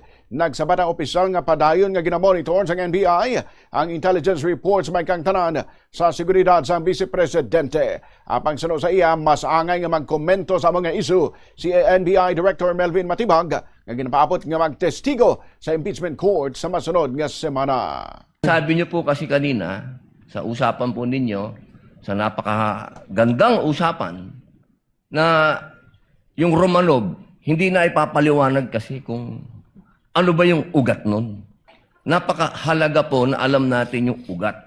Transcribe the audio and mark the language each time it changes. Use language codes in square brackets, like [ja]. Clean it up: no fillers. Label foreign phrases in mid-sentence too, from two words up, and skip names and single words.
[hil] Nagsabat ang opisyal nga padayon nga ginamonitor sa NBI ang [en] intelligence reports [hil] may kang tanan sa seguridad sa Vice Presidente. Apang sano sa iya, mas angay nga magkomento sa mga isu si NBI Director Melvin Matibag nga ginapaabot nga magtestigo sa [en] impeachment court [hil] sa masunod nga semana. [tl] Sabi niyo po kasi kanina, sa usapan po ninyo, sa napakagandang usapan, na yung Romanov, hindi na ipapaliwanag kasi kung ano ba yung ugat nun. Napakahalaga po na alam natin yung ugat.